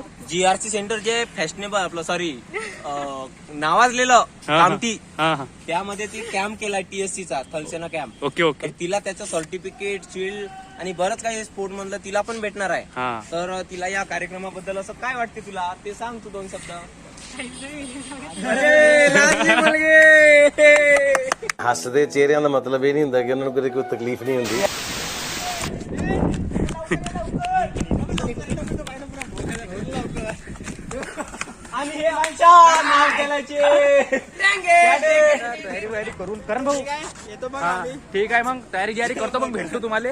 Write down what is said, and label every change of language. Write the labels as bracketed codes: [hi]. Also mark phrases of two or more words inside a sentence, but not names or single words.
[mr] जीआरसी सेंटर जे फॅशनेबल आपलं सॉरी नावाजलेलं कामठी, हा हा त्यामध्ये ती कॅम्प केलाय TSC चा थलसेना कॅम्प. [en] okay okay. [mr] तर तिला त्याचं सर्टिफिकेट, शील्ड आणि बरंच काही स्पोर्ट मधलं तिला पण भेटणार आहे. हा तर तिला या कार्यक्रमाबद्दल असं काय वाटते तुला, ते सांग तू दोन शब्द. [pa] ਹੱਸਦੇ ਚਿਹਰਿਆਂ ਦਾ ਮਤਲਬ ਇਹ ਨਹੀਂ ਹੁੰਦਾ ਕਿ ਉਹਨਾਂ ਨੂੰ ਕਦੇ ਕੋਈ ਤਕਲੀਫ ਨਹੀਂ ਹੁੰਦੀ. [mr] आणि हे आमच्या महाविद्यालयाचे तयारी वयारी करून करण भाऊ हा, ठीक आहे मग तयारी गियारी करतो, मग भेटतो तुम्हाला.